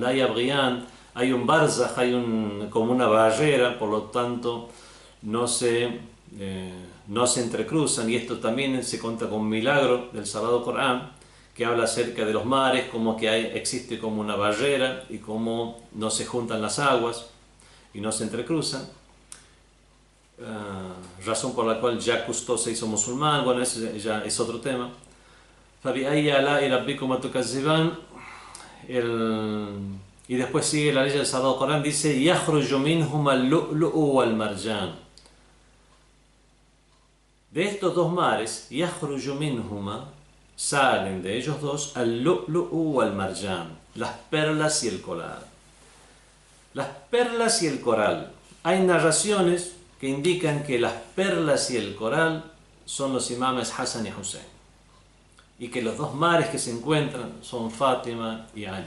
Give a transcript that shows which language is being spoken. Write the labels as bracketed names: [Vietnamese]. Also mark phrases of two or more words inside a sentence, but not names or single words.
[Arabic] لا يبغيان, [Spanish] hay un barzakh, como una barrera, por lo tanto no se entrecruzan, y esto también se cuenta con un milagro del Sagrado Corán que habla acerca de los mares, como que existe como una barrera y cómo no se juntan las aguas y no se entrecruzan. razón por la cual Jacques Cousteau se hizo musulmán. Bueno, eso ya es otro tema. [Arabic] فَبِأَيِّ آلَاءِ رَبِّكُمَا تُكَذِّبَانِ. [Spanish] Y después sigue la ley del Sagrado Corán, dice [Arabic] يَخْرُجُ مِنْهُمَا اللُّؤْلُؤُ وَالْمَرْجَانُ. [Spanish] De estos dos mares, [Arabic] يَخْرُجُ مِنْهُمَا, [Spanish] salen de ellos dos [Arabic] اللؤلؤ والمرجان, [Spanish] las perlas y el coral. Las perlas y el coral. Hay narraciones que indican que las perlas y el coral son los imames Hassan y Hussein, y que los dos mares que se encuentran son Fátima y Ali.